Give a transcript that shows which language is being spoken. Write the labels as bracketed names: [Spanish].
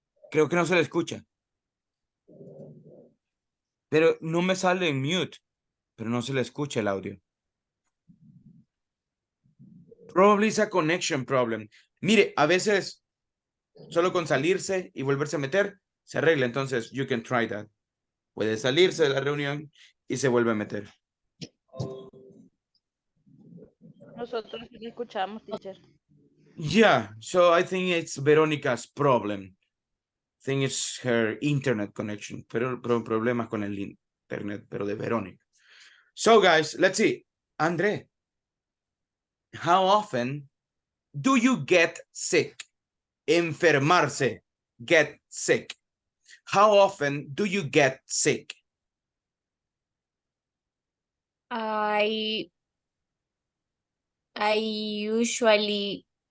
[Spanish] Creo que no se le escucha. Pero no me sale en mute. Pero no se le escucha el audio. [English] Probably it's a connection problem. [Spanish] Mire, a veces solo con salirse y volverse a meter, se arregla. [English] Entonces, you can try that. [Spanish] Puede salirse de la reunión y se vuelve a meter. Nosotros sí le escuchamos, teacher. [English] Yeah, so I think it's Veronica's problem. I think it's her internet connection. [Spanish] Pero problemas con el internet, pero de Verónica. [English] So, guys, let's see. André, how often do you get sick? Enfermarse. Get sick. How often do you get sick? I usually